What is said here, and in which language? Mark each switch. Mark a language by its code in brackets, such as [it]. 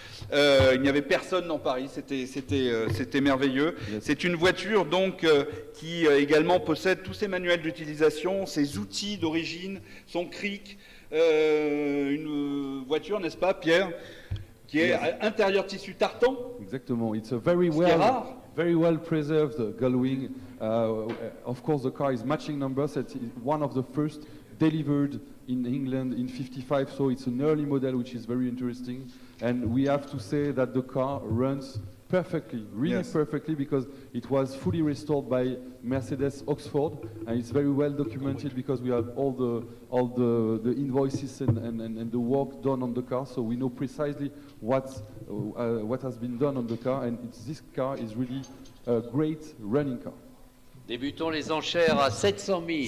[fr] Il n'y avait personne dans Paris, c'était merveilleux. [en] Yes. [fr] C'est une voiture donc qui également possède tous ses manuels d'utilisation, ses outils d'origine, son cric, une voiture, n'est-ce pas, Pierre, qui est intérieur tissu tartan. Exactement. [en] It's a very well preserved Gullwing. Of course, the car is matching numbers. It's one of the first delivered in England in 55, so it's an early model, which is very interesting. And we have to say that the car runs perfectly, really perfectly, because it was fully restored by Mercedes Oxford, and it's very well documented because we have all the invoices and the work done on the car, so we know precisely what has been done on the car, and this car is really a great running car. [fr] Débutons les enchères à 700 000.